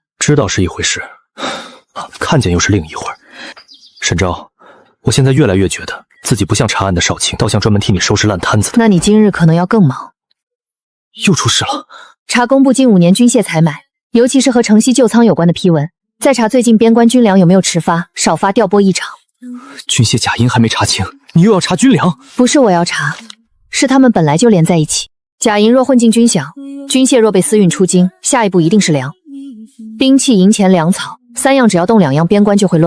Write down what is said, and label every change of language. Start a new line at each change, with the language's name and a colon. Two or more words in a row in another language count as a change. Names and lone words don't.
Chinese: 知道是一回事，看見又是另一回。沈昭，我現在越来越觉得自己不像查案的少卿，倒像专门替你收拾爛摊子的。那你今日可能要更忙。又出事了。查工部近5年军械采买，尤其是和城西旧倉有關的批文，再查最近邊關军粮有沒有遲發、少發、調拨異常。軍械假銀還沒查清，你又要查軍糧？不是我要查，是他們本來就連在一起。假银若混进軍饷，軍械若被私運出京，下一步一定是糧。兵器、银錢、粮草3樣，只要動2樣，邊關就會亂。